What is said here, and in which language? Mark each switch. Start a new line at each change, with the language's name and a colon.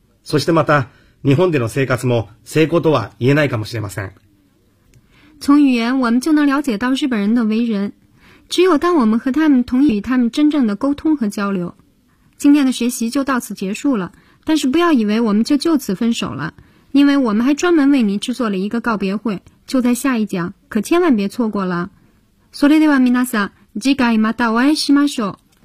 Japanese: そしてまた、日本での生活も成功とは言えないかもしれません。
Chinese: 从语言我们就能了解到日本人的为人。只有当我们和他们同意与他们真正的沟通和交流。今天的学习就到此结束了，但是不要以为我们就此分手了，因为我们还专门为您制作了一个告别会，就在下一讲，可千万别错过了。
Japanese: それでは皆さん、次回またお会いしましょう。